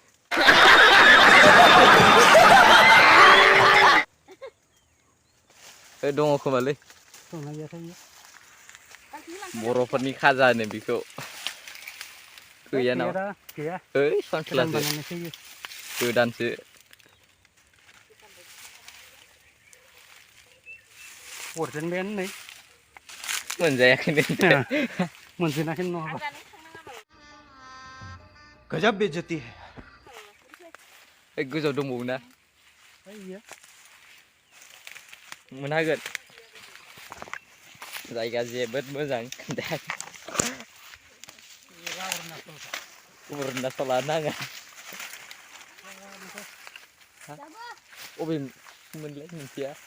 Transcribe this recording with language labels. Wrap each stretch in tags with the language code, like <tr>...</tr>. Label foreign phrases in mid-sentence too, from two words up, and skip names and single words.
<brx>दङ खोमालै बर'फोरनि खाजा होनो बेखौ गैया नामा ओइ सानखेलासो गोदानसो मोनजायाखैनो मोनजेनाखै नङाबा</brx> <hi>गजब बेइज्जती है</hi> <brx>गोजौ दंबावो ना मोनहागोन जायगा जोबोद मोजां अरुणाचल नाङा अबे मोनलाय मिथिया</brx>